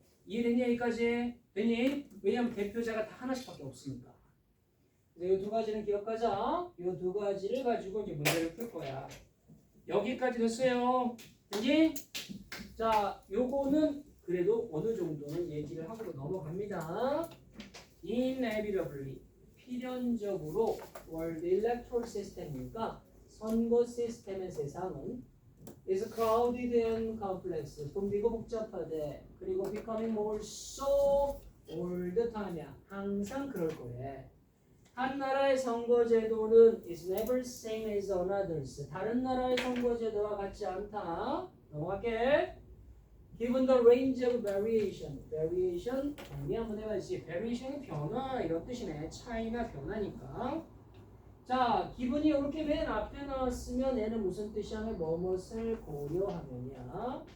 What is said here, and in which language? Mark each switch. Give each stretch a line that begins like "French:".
Korean: 이해됐냐 여기까지? 되니? 왜냐면 대표자가 다 하나씩밖에 없으니까. 이 두 가지는 기억하자. 이 두 가지를 가지고 이제 문제를 풀 거야. 여기까지 됐어요. 되니? 자, 요거는 그래도 어느 정도는 얘기를 하고 넘어갑니다.
English: Inevitably
Korean: 필연적으로
English: World Electoral System이니까
Korean: 선거 시스템의 세상은
English: is crowded and complex.
Korean: 붐비고 복잡하대. 그리고
English: becoming more so all the time이야.
Korean: 항상 그럴 거래. 한 나라의 선거제도는
English: is never same as another's.
Korean: 다른 나라의 선거제도와 같지 않다. 넘어갈게.
English: Given the range of variation.
Korean: variation 정리 한번 해봐야지. variation이 변화 이런 뜻이네. 차이나 변화니까. 자, 기분이 이렇게 맨 앞에 나왔으면 얘는 무슨 뜻이냐면 뭐뭇을 고려하면이야.